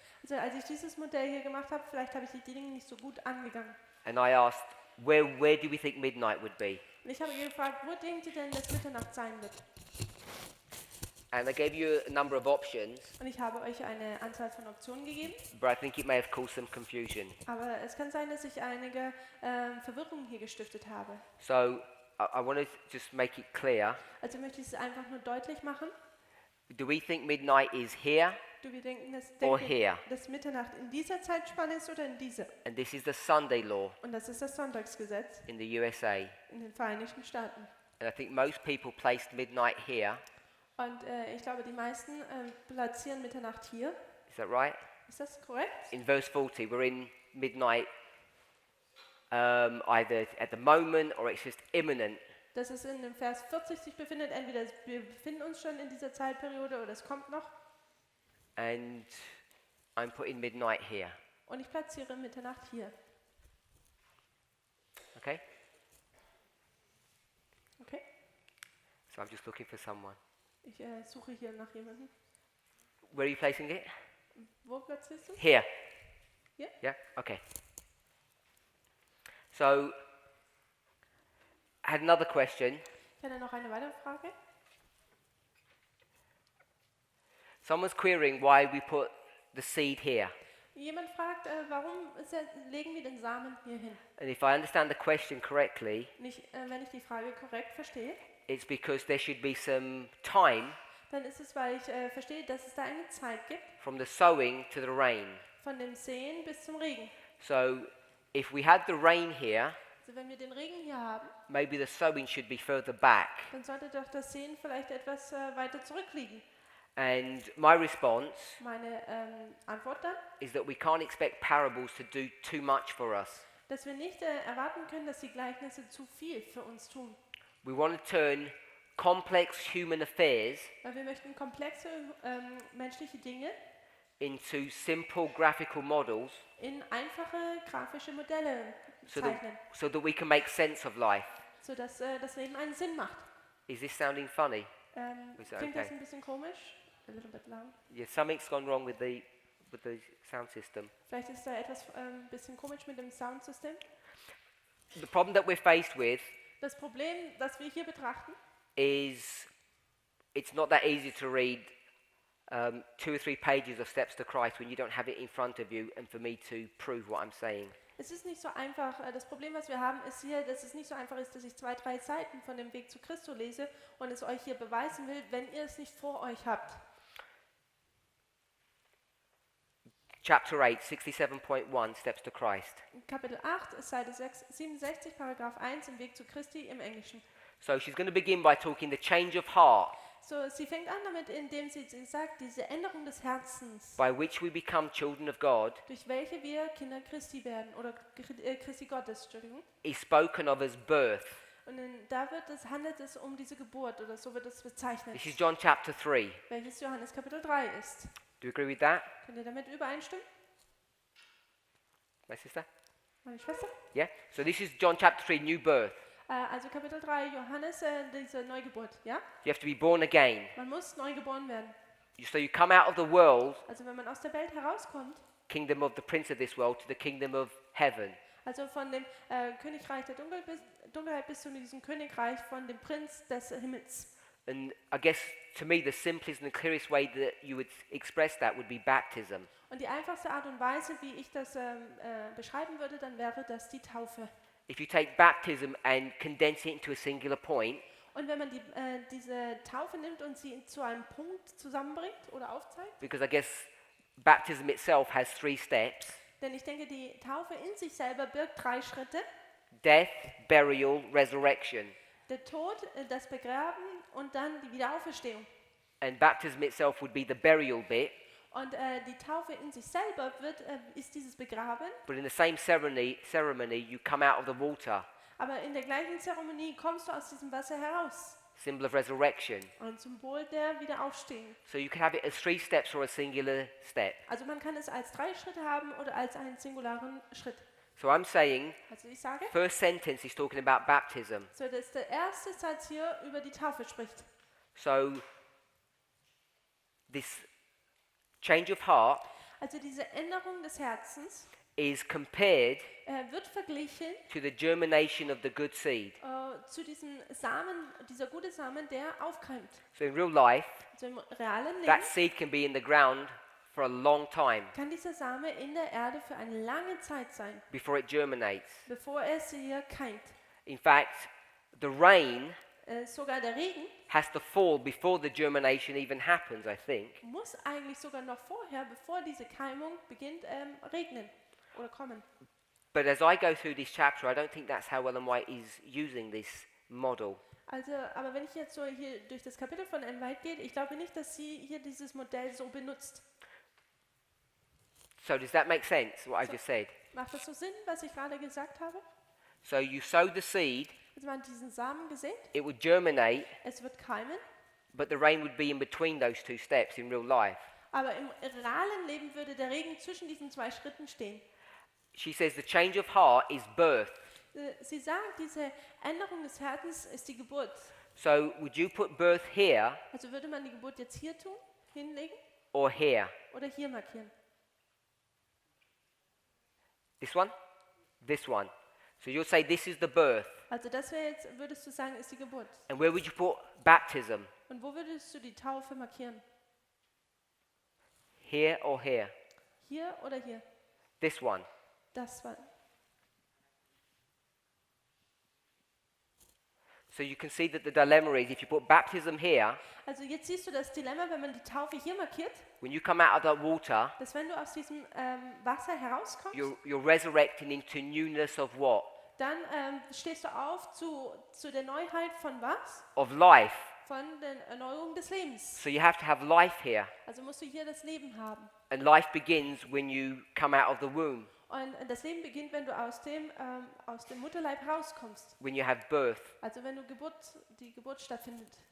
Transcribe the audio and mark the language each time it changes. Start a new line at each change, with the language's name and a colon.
German: Also als ich dieses Modell hier gemacht habe, vielleicht habe ich die Dinge nicht so gut angegangen.
English: And I asked, where do we think midnight would be?
German: Und ich habe gefragt, wo denkt ihr denn, dass Mitternacht sein wird?
English: And I gave you a number of options,
German: Und ich habe euch eine Anzahl von Optionen gegeben.
English: but I think it may have caused some confusion.
German: Aber es kann sein, dass ich einige Verwirrung hier gestiftet habe.
English: So I want to just make it clear.
German: Also möchte ich es einfach nur deutlich machen.
English: Do we think midnight is here
German: Wir denken,
English: or here?
German: dass Mitternacht in dieser Zeitspanne ist oder in dieser.
English: And this is the Sunday law
German: Und das ist das Sonntagsgesetz
English: in the USA.
German: in den Vereinigten Staaten.
English: And I think most people placed midnight here.
German: Und ich glaube, die meisten platzieren Mitternacht hier.
English: Is that right?
German: Ist das korrekt?
English: In verse 40, we're in midnight either at the moment or it's just imminent.
German: Dass es in dem Vers 40 sich befindet, entweder wir befinden uns schon in dieser Zeitperiode oder es kommt noch.
English: And I'm putting midnight here.
German: Und ich platziere Mitternacht hier.
English: Okay?
German: Okay?
English: So I'm just looking for someone.
German: Ich suche hier nach jemandem.
English: Where are you placing it?
German: Wo platzierst du?
English: Here.
German: Hier?
English: Yeah? Okay. So, I had another question.
German: Ich hätte noch eine weitere Frage.
English: Someone's querying why we put the seed here.
German: Jemand fragt, warum legen wir den Samen hier hin?
English: And if I understand the question correctly,
German: Wenn ich die Frage korrekt verstehe,
English: it's because there should be some time
German: dann ist es, weil ich verstehe, dass es da eine Zeit gibt,
English: from the sowing to the rain.
German: von dem Säen bis zum Regen.
English: So, if we had the rain here,
German: Also wenn wir den Regen hier haben,
English: maybe the sowing should be further back.
German: dann sollte doch das Säen vielleicht etwas weiter zurückliegen.
English: And my response
German: Meine Antwort dann,
English: is that we can't expect parables to do too much for us.
German: dass wir nicht erwarten können, dass die Gleichnisse zu viel für uns tun.
English: We want to turn complex human affairs
German: Weil wir möchten komplexe menschliche Dinge
English: into simple graphical models
German: in einfache grafische Modelle zeichnen,
English: so that we can make sense of life.
German: sodass das Leben einen Sinn macht.
English: Is this sounding funny? Is that
German: Klingt das
English: okay?
German: ein bisschen komisch?
English: A little bit loud. Yeah, something's gone wrong with the sound system.
German: Vielleicht ist da etwas ein bisschen komisch mit dem Soundsystem.
English: The problem that we're faced with
German: Das Problem, das wir hier betrachten,
English: is it's not that easy to read 2 or 3 pages of Steps to Christ when you don't have it in front of you and for me to prove what I'm saying.
German: es ist nicht so einfach. Das Problem, was wir haben, ist hier, dass es nicht so einfach ist, dass ich 2, 3 Seiten von dem Weg zu Christus lese und es euch hier beweisen will, wenn ihr es nicht vor euch habt.
English: Chapter 8, 67.1, Steps to Christ.
German: Kapitel 8, Seite 67, Paragraph 1 im Weg zu Christi im Englischen.
English: So she's going to begin by talking the change of heart
German: So, sie fängt an damit, indem sie sagt, diese Änderung des Herzens,
English: by which we become children of God
German: durch welche wir Kinder Christi werden, oder Christi Gottes, Entschuldigung.
English: is spoken of as birth.
German: Und da handelt es um diese Geburt, oder so wird es bezeichnet,
English: This is John chapter 3.
German: welches Johannes Kapitel 3 ist.
English: Do you agree with that,
German: Könnt ihr damit übereinstimmen,
English: my sister?
German: meine Schwester?
English: Yeah? So this is John chapter 3, new birth.
German: Also Kapitel 3, Johannes, diese Neugeburt, ja?
English: You have to be born again.
German: Man muss neu geboren werden.
English: So you come out of the world,
German: Also wenn man aus der Welt herauskommt,
English: kingdom of the prince of this world, to the kingdom of heaven.
German: also von dem Königreich der Dunkelheit bis zu diesem Königreich von dem Prinz des Himmels.
English: And I guess to me the simplest and the clearest way that you would express that would be baptism.
German: Und die einfachste Art und Weise, wie ich das beschreiben würde, dann wäre das die Taufe.
English: If you take baptism and condense it into a singular point,
German: Und wenn man diese Taufe nimmt und sie zu einem Punkt zusammenbringt oder aufzeigt,
English: because I guess baptism itself has 3 steps:
German: Denn ich denke, die Taufe in sich selber birgt 3 Schritte.
English: death, burial, resurrection.
German: Der Tod, das Begraben und dann die Wiederauferstehung.
English: And baptism itself would be the burial bit,
German: Und die Taufe in sich selber ist dieses Begraben,
English: but in the same ceremony you come out of the water,
German: aber in der gleichen Zeremonie kommst du aus diesem Wasser heraus.
English: symbol of resurrection.
German: Ein Symbol der Wiederaufstehung.
English: So you can have it as 3 steps or a singular step.
German: Also man kann es als 3 Schritte haben oder als einen singularen Schritt.
English: So I'm saying,
German: Also ich sage,
English: first sentence is talking about baptism.
German: so dass der erste Satz hier über die Taufe spricht.
English: So this change of heart
German: Also diese Änderung des Herzens
English: is compared
German: wird verglichen
English: to the germination of the good seed.
German: zu diesem Samen, dieser gute Samen, der aufkeimt.
English: So in real life,
German: Also im realen Leben
English: that seed can be in the ground for a long time
German: kann dieser Same in der Erde für eine lange Zeit sein,
English: before it germinates.
German: bevor es hier keimt.
English: In fact, the rain
German: Sogar der Regen
English: has to fall before the germination even happens, I think.
German: muss eigentlich sogar noch vorher, bevor diese Keimung beginnt, regnen oder kommen.
English: But as I go through this chapter, I don't think that's how Ellen White is using this model.
German: Also, aber wenn ich jetzt so hier durch das Kapitel von Ellen White gehe, ich glaube nicht, dass sie hier dieses Modell so benutzt.
English: So does that make sense, what I just said?
German: Macht das so Sinn, was ich gerade gesagt habe?
English: So you sow the seed,
German: Also man hat diesen Samen gesät,
English: it would germinate,
German: es wird keimen,
English: but the rain would be in between those 2 steps in real life.
German: aber im realen Leben würde der Regen zwischen diesen 2 Schritten stehen.
English: She says the change of heart is birth.
German: Sie sagt, diese Änderung des Herzens ist die Geburt.
English: So would you put birth here
German: Also würde man die Geburt jetzt hier tun, hinlegen
English: or here?
German: oder hier markieren?
English: This one? This one. So you'll say this is the birth.
German: Also das wäre jetzt, würdest du sagen, ist die Geburt.
English: And where would you put baptism?
German: Und wo würdest du die Taufe markieren?
English: Here or here?
German: Hier oder hier?
English: This one.
German: Das war.
English: So you can see that the dilemma is if you put baptism here,
German: Also jetzt siehst du das Dilemma, wenn man die Taufe hier markiert,
English: when you come out of that water,
German: dass wenn du aus diesem Wasser herauskommst,
English: you're resurrecting into newness of what?
German: dann stehst du auf zu der Neuheit von was?
English: Of life.
German: Von der Erneuerung des Lebens.
English: So you have to have life here.
German: Also musst du hier das Leben haben.
English: And life begins when you come out of the womb,
German: Und das Leben beginnt, wenn du aus dem Mutterleib rauskommst.
English: when you have birth.
German: Also wenn die Geburt stattfindet.